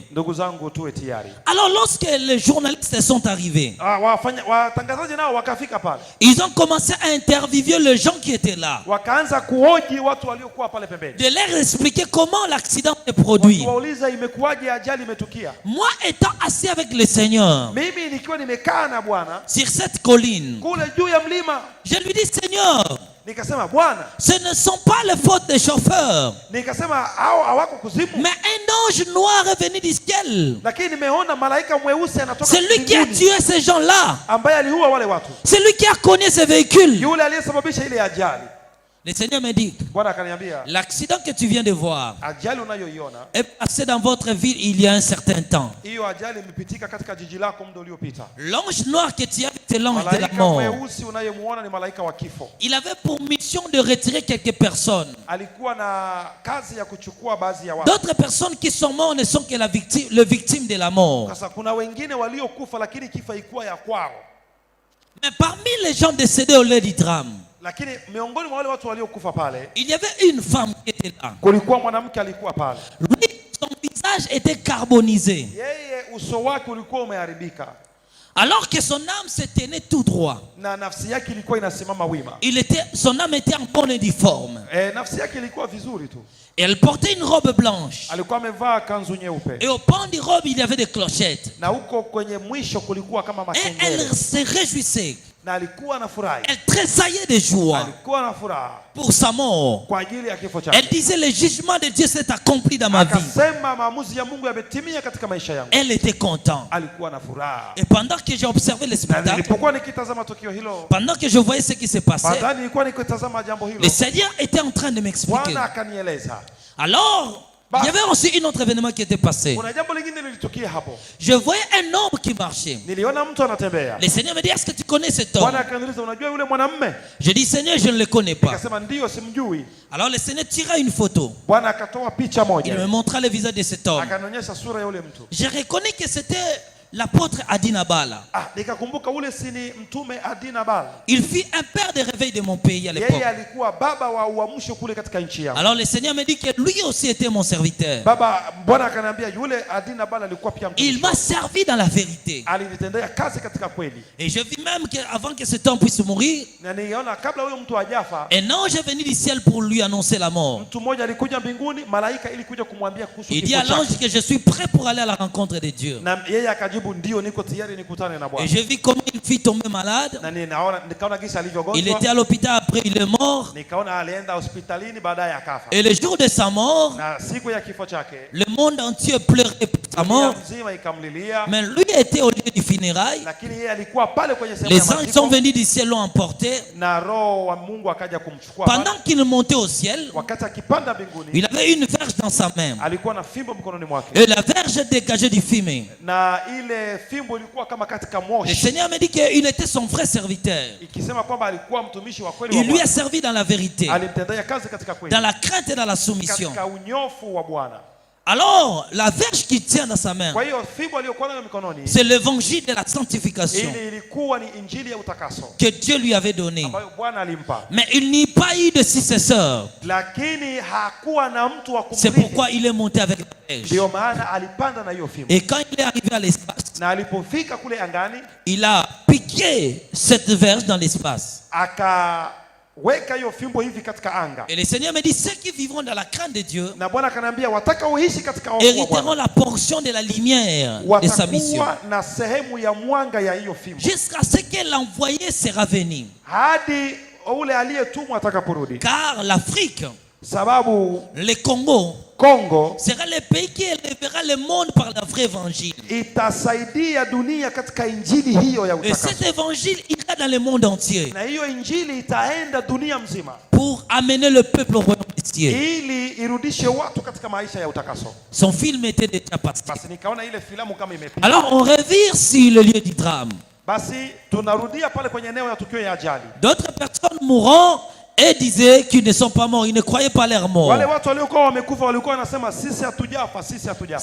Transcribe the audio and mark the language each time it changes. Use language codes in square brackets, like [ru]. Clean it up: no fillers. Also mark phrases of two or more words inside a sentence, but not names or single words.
[sw] Ndugu zangu tuwe tayari. [fr] Alors lorsque les journalistes sont arrivés, [sw] Watangazaji nao wakafika pale. [fr] ils ont commencé à interviewer les gens qui étaient là. [sw] Wakaanza kuhoji watu waliokuwa pale pembeni. [fr] De leur expliquer comment l'accident s'est produit. [sw] Wauliza imekuwaje ajali imetukia. [fr] Moi étant assis avec le Seigneur [sw] Mimi nikiwa nimekaa na Bwana [fr] sur cette colline, [sw] kule juu ya mlima, [fr] je lui dis Seigneur, [sw] nikasema Bwana, [fr] ce ne sont pas les fautes des chauffeurs, [sw] nikasema hao hawako kuzimu, [fr] mais un ange noir est venu du ciel. [sw] lakini nimeona malaika mweusi anatoka [fr] C'est lui qui a [sw] mbinguni [fr] tué ces gens-là. [sw] ambaye aliua wale watu. [fr] C'est lui qui a cogné ces véhicules. [sw] Yule aliyesababisha ile ajali. [fr] Le Seigneur me dit, [sw] Bwana akaniambia, [fr] l'accident que tu viens de voir [sw] ajali unayoiona, [fr] est passé dans votre ville il y a un certain temps. [sw] hiyo ajali imepitika katika jiji lako muda uliopita. [fr] L'ange noir que tu as vu, c'est l'ange de la [sw] Malaika [fr] mort. [sw] mweusi unayemuona ni malaika wa kifo. [fr] Il avait pour mission de retirer quelques personnes. [sw] Alikuwa na kazi ya kuchukua baadhi ya watu. [fr] D'autres personnes qui sont mortes ne sont que le victime de la mort. [sw] Sasa kuna wengine waliokufa lakini kifo haikuwa ya kwao. [fr] Mais parmi les gens décédés au lieu du drame, [sw] Lakini miongoni mwa wale watu waliokufa pale, [fr] il y avait une femme qui était là. [sw] kulikuwa mwanamke alikuwa pale. [fr] Lui, son visage était carbonisé, [sw] Yeye uso wake ulikuwa umeharibika [fr] alors que son âme se tenait tout droit. [sw] na nafsi yake ilikuwa inasimama wima. [fr] Son âme était en bonne et due forme. [sw] Nafsi yake ilikuwa vizuri tu. [fr] Et elle portait une robe blanche. [sw] Alikuwa amevaa kanzu nyeupe. [fr] Et au pan du robe, il y avait des clochettes. [sw] Na huko kwenye mwisho kulikuwa kama [fr] Et elle [sw] makengele. [fr] se réjouissait. [sw] Na alikuwa anafurahi. [fr] Elle tressaillait de joie [sw] Alikuwa na furaha [fr] pour sa mort. [sw] kwa ajili ya kifo chake. [fr] Elle disait, le jugement de Dieu s'est accompli dans ma vie. [sw] Akasema maamuzi ya Mungu yametimia katika maisha yangu. [fr] Elle était contente. [sw] Alikuwa na furaha. [fr] Et pendant que j'ai observé le [sw] Na [fr] spectacle, [sw] nilipokuwa nikitazama tukio hilo, [fr] pendant que je voyais ce qui se passait, [sw] baadaye nilikuwa nikitazama jambo hilo, [fr] le Seigneur était en train de m'expliquer. [sw] Bwana akanieleza. [fr] Alors, il y avait aussi un autre événement qui était passé. [sw] Kuna jambo lingine lilitukia hapo. [fr] Je voyais un homme qui marchait. [sw] Niliona mtu anatembea. [fr] Le Seigneur me dit, est-ce que tu connais cet homme? [sw] Bwana akaniuliza, unajua yule mwanamume? [fr] Je dis, Seigneur, je ne le connais pas. [sw] Nikasema ndio, simjui. [fr] Alors le Seigneur tira une photo. [sw] Bwana akatoa picha [fr] Il me [sw] moja. [fr] montra le visage de cet homme. [sw] Akanionyesha sura ya yule mtu. [fr] Je reconnais que c'était l'apôtre Adina Bala. [sw] Nikakumbuka ule si ni mtume Adina Bala. [fr] Il fut un père de réveil de mon pays à l'époque. [sw] Yeye alikuwa baba wa uamsho kule katika nchi yangu. [fr] Alors le Seigneur me dit que lui aussi était mon serviteur. [sw] Bwana akaniambia yule Adina Bala alikuwa pia mtumishi. [fr] Il m'a servi dans la vérité. [sw] Alinitendea kazi katika kweli. [fr] Et je vis même qu'avant que cet homme puisse mourir, [sw] Na niona kabla huyo mtu hajafa, [fr] un ange est venu du ciel pour lui annoncer la mort. [sw] mtu mmoja alikuja mbinguni, malaika ili kuja kumwambia kuhusu [fr] Il dit [sw] kifo [fr] à l'ange [sw] chake. [fr] que je suis prêt pour aller à la rencontre de Dieu. [sw] Na yeye akajibu ndio, niko tayari nikutane na [fr] Et [sw] Bwana. [fr] je vis comment il fit tomber malade. [sw] Na nikaona gisa [fr] Il [sw] alivyogonjwa. [fr] était à l'hôpital, après il est mort. [sw] Nikaona alienda hospitalini baadaye akafa. [fr] Et le jour de sa mort, [sw] Na siku ya kifo chake, [fr] le monde entier pleurait pour sa mort. [sw] dunia mzima ikamlilia, [fr] Mais lui était au lieu du funérail. [sw] lakini yeye alikuwa pale kwenye sehemu [fr] Les [sw] ya [fr] anges sont [sw] maziko, [fr] venus du ciel, l'ont emporté. [sw] na roho wa Mungu akaja kumchukua. [fr] Pendant qu'il montait au ciel, [sw] Wakati akipanda mbinguni, [fr] il avait une verge dans sa main. [sw] alikuwa na fimbo mkononi mwake, [fr] Et la verge dégageait du fumée. [sw] na ile fimbo ilikuwa kama katika [fr] Le [sw] moshi, [fr] Seigneur me dit qu'il était son vrai serviteur. [sw] ikisema kwamba alikuwa mtumishi wa kweli wa [fr] Il lui a [sw] Bwana. [fr] servi dans la vérité, [sw] Alimtendea kazi katika kweli, [fr] dans la crainte et dans la soumission. [sw] katika unyofu wa Bwana. [fr] Alors, la verge qu'il tient dans sa main, [sw] Kwa hiyo fimbo aliyokuwa nayo mikononi, [fr] c'est l'évangile de la sanctification [sw] ili ilikuwa ni injili ya utakaso [fr] que Dieu lui avait donné. [sw] ambayo Bwana alimpa, [fr] Mais il n'y a pas eu de successeur. [sw] lakini hakuwa na mtu wa [fr] C'est [sw] kumrithi. [fr] pourquoi il est monté avec la verge. [sw] Ndio maana alipanda na hiyo fimbo, [fr] Et quand il est arrivé à l'espace, [sw] na alipofika kule angani [fr] il a piqué cette verge dans l'espace. [sw] akaweka hiyo fimbo hivi katika anga, [fr] Et le Seigneur me dit, ceux qui vivront dans la crainte de Dieu [sw] na Bwana akaniambia wataka uishi katika hofu wa [fr] hériteront [sw] Bwana [fr] la portion de la lumière de sa mission. [sw] watakuwa na sehemu ya mwanga ya hiyo fimbo [fr] Jusqu'à ce que l'envoyé sera venu. [sw] hadi ule aliyetumwa atakaporudi. [fr] Car l'Afrique [sw] sababu [fr] le Congo [sw] Kongo [fr] sera le pays qui élèvera le monde par la vraie évangile. [sw] itasaidia dunia katika injili hiyo ya [fr] Et cet [sw] utakaso. [fr] évangile ira dans le monde entier [sw] Na hiyo injili itaenda dunia mzima [fr] pour amener le peuple au royaume des cieux. [sw] ili irudishe watu katika maisha ya utakaso. [fr] Son film était déjà passé. [sw] Basi nikaona ile filamu kama imepita. [fr] Alors on revient sur le lieu du drame. [sw] Basi tunarudia pale kwenye eneo ya tukio ya ajali. [fr] D'autres personnes mourront et disaient qu'ils ne sont pas morts. Ils ne croyaient pas leur mort. [sw] Wale watu waliokuwa wamekufa walikuwa wanasema sisi hatujafa, sisi hatujafa.